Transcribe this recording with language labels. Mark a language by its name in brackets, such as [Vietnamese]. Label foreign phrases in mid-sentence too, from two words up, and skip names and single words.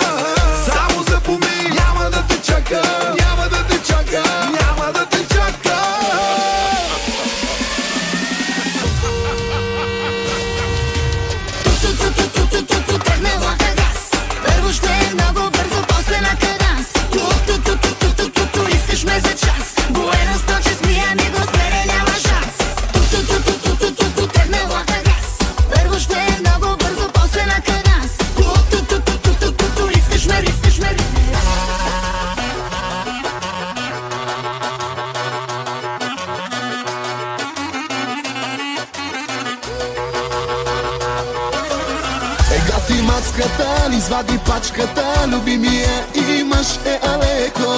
[Bulgarian] Само запомни, няма да те чака, няма да те чака, няма да те чака. Ту-ту-ту-ту-ту-ту-ту, тръгне влака газ. Първо ще е много бързо, после на каданс. Ту-ту-ту-ту-ту-ту, искаш ме за час. [Spanish] Buenas noches, mi amigo, [Bulgarian] с мене няма шанс. Ту-ту-ту-ту-ту-ту, тръгне влака газ. Първо ще е много бързо, после на каданс. Ту-ту-ту-ту-ту-ту, искаш ме, искаш ме. Гати мацката, извади пачката, любимия имаш алеко.